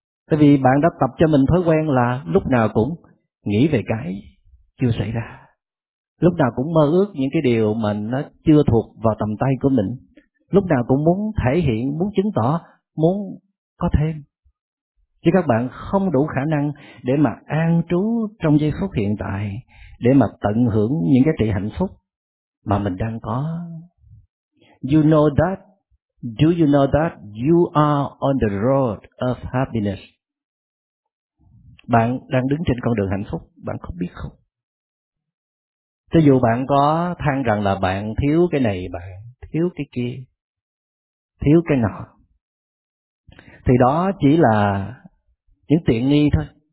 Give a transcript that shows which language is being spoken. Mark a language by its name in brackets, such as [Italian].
[Vietnamese] Tại vì bạn đã tập cho mình thói quen là lúc nào cũng nghĩ về cái chưa xảy ra, lúc nào cũng mơ ước những cái điều mà nó chưa thuộc vào tầm tay của mình, lúc nào cũng muốn thể hiện, muốn chứng tỏ, muốn có thêm. Chứ các bạn không đủ khả năng để mà an trú trong giây phút hiện tại, để mà tận hưởng những cái trị hạnh phúc mà mình đang có. [English] You know that? Do you know that you are on the road of happiness? [Vietnamese] Bạn đang đứng trên con đường hạnh phúc, bạn có biết không? Cho dù bạn có than rằng là bạn thiếu cái này, bạn thiếu cái kia, thiếu cái nọ, thì đó chỉ là những tiện nghi thôi.